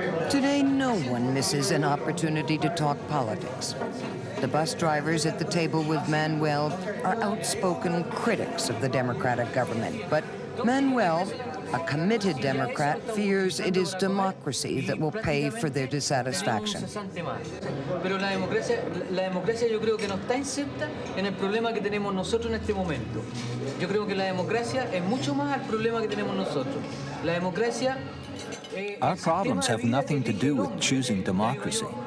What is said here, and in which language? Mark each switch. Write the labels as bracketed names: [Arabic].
[English] Today, no one misses an opportunity to talk politics. The bus drivers at the table with Manuel are outspoken critics of the democratic government. But Manuel, a committed Democrat, fears it is democracy that will pay for their dissatisfaction. [Spanish] Pero la democracia yo creo que no está inserta en el problema que tenemos nosotros en este momento. Yo creo que la democracia es mucho más al problema que tenemos nosotros. La democracia [English] Our problems have nothing to do with choosing democracy.